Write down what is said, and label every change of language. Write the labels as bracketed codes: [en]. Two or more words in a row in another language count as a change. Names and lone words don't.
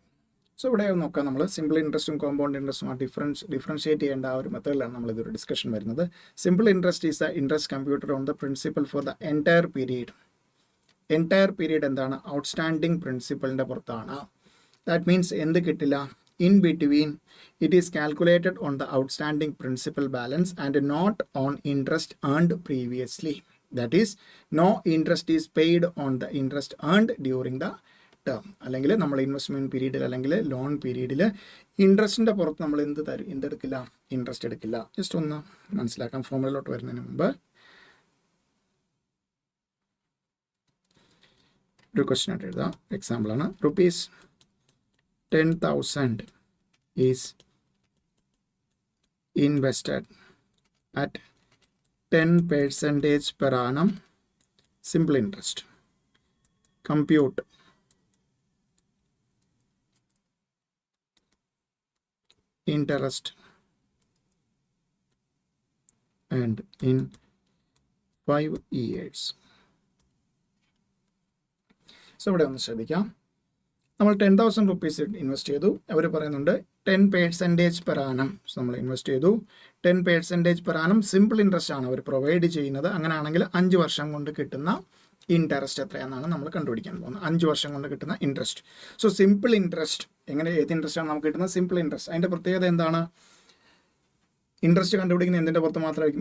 [ml] സോ ഇവിടെ നോക്കാം, നമ്മൾ [en] simple interest compound interest [ml] ഡിഫറൻഷിയേറ്റ് ചെയ്യേണ്ട ആ ഒരു മെത്തേഡിലാണ് നമ്മളിതൊരു ഡിസ്കഷൻ വരുന്നത്. [en] simple interest is the interest computed on the principal for the entire period. entire period [ml] എന്താണ്? [en] outstanding principal [ml] പുറത്താണ്. [en] that means [ml] എന്ത് കിട്ടില്ല? [en] in between it is calculated on the outstanding principal balance and not on interest earned previously. that is no interest is paid on the interest earned during the term. [ml] അല്ലെങ്കിൽ നമ്മൾ [en] investment period [ml] അല്ലെങ്കിൽ [en] loan period [ml] ഇൻട്രസ്റ്റിൻ്റെ പുറത്ത് നമ്മൾ എന്തെടുക്കില്ല? ഇൻട്രസ്റ്റ് എടുക്കില്ല. ജസ്റ്റ് ഒന്ന് മനസ്സിലാക്കാം ഫോമുലയിലോട്ട് വരുന്നതിന് മുമ്പ്. ഒരു ക്വസ്റ്റ്യൻ ആയിട്ട് എഴുതാം. എക്സാമ്പിളാണ്. [en] rupees 10,000 is invested at 10% per annum simple interest. Compute interest and in 5 years. [ml] സോ ഇവിടെ ഒന്ന് ശ്രദ്ധിക്കാം. നമ്മൾ 10,000 rupees ഇൻവെസ്റ്റ് ചെയ്തു. അവർ പറയുന്നുണ്ട് 10% [en] per annum. [ml] സോ നമ്മൾ ഇൻവെസ്റ്റ് ചെയ്തു 10% [en] per annum. simple interest [ml] ആണ് അവർ പ്രൊവൈഡ് ചെയ്യുന്നത്. അങ്ങനെയാണെങ്കിൽ 5 വർഷം കൊണ്ട് കിട്ടുന്ന ഇൻട്രസ്റ്റ് എത്രയാണെന്നാണ് നമ്മൾ കണ്ടുപിടിക്കാൻ പോകുന്നത്. 5 വർഷം കൊണ്ട് കിട്ടുന്ന ഇൻട്രസ്റ്റ്. [en] so simple interest [ml] എങ്ങനെ, ഏത് ഇൻട്രസ്റ്റ് ആണ് നമുക്ക് കിട്ടുന്നത്? [en] simple interest. [ml] അതിൻ്റെ പ്രത്യേകത എന്താണ്? ഇൻട്രസ്റ്റ് കണ്ടുപിടിക്കുന്ന എന്തിൻ്റെ പുറത്ത് മാത്രമായിരിക്കും?